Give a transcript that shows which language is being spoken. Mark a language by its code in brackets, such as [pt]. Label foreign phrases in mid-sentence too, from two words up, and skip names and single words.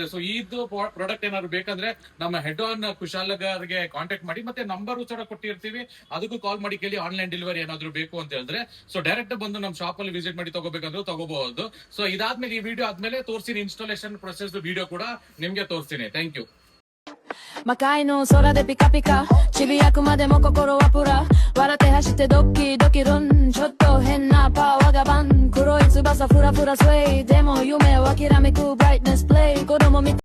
[kn] ಸೊ ಇದು ಪ್ರಾಡಕ್ಟ್ ಏನಾದ್ರು ಬೇಕಂದ್ರೆ ನಮ್ಮ ಹೆಡ್ ಆನ್ ಕುಶಾಲಗಾರ್ಗೆ ಕಾಂಟ್ಯಾಕ್ಟ್ ಮಾಡಿ, ಮತ್ತೆ ನಂಬರ್ ಕೂಡ ಕೊಟ್ಟಿರ್ತೀವಿ, ಅದಕ್ಕೂ ಕಾಲ್ ಮಾಡಿ ಕೇಳಿ [en] online delivery [kn] ಏನಾದ್ರು ಬೇಕು ಅಂತ ಹೇಳಿದ್ರೆ. ಸೊ ಡೈರೆಕ್ಟ್ ಬಂದು ನಮ್ಮ ಶಾಪ್ ಅಲ್ಲಿ ವಿಸಿಟ್ ಮಾಡಿ ತಗೋಬೇಕಂದ್ರೆ ತಗೋಬಹುದು. ಸೊ ಇದಾದ್ಮೇಲೆ ಈ ವಿಡಿಯೋ ಆದ್ಮೇಲೆ ತೋರಿಸ್ತೀನಿ [en] installation process video [kn] ಕೂಡ ನಿಮ್ಗೆ ತೋರಿಸ್ತೀನಿ. [en] thank you. [ja] 魔界の空でピカピカちびやくまでも心はプラ笑って走ってドキドキルンちょっと変なパワーがバン黒い翼フラフラスウェイでも夢を諦めく [en] brightness play [ja] 子供み